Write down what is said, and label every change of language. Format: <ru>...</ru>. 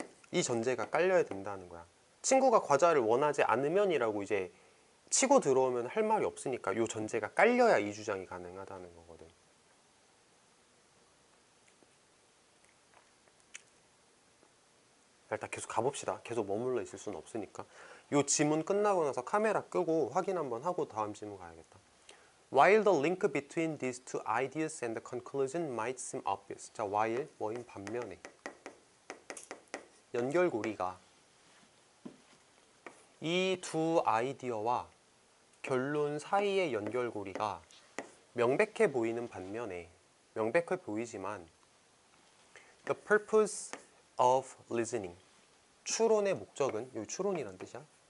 <ko>이 전제가 깔려야 된다는 거야. 친구가 과자를 원하지 않으면이라고 이제 치고 들어오면 할 말이 없으니까 이 전제가 깔려야 이 주장이 가능하다는 거거든. 일단 계속 가봅시다. 계속 머물러 있을 수는 없으니까. 이 지문 끝나고 나서 카메라 끄고 확인 한번 하고 다음 지문 가야겠다.</ko> <en>While the link between these two ideas and the conclusion might seem obvious.</en> <ko>자, while 뭐인 반면에 연결고리가 이 두 아이디어와 결론 사이의 연결고리가 명백해 보이는 반면에, 명백해 보이지만</ko> <en>the purpose of listening,</en> <ko>추론의 목적은, 여기 추론이란 뜻이야.</ko>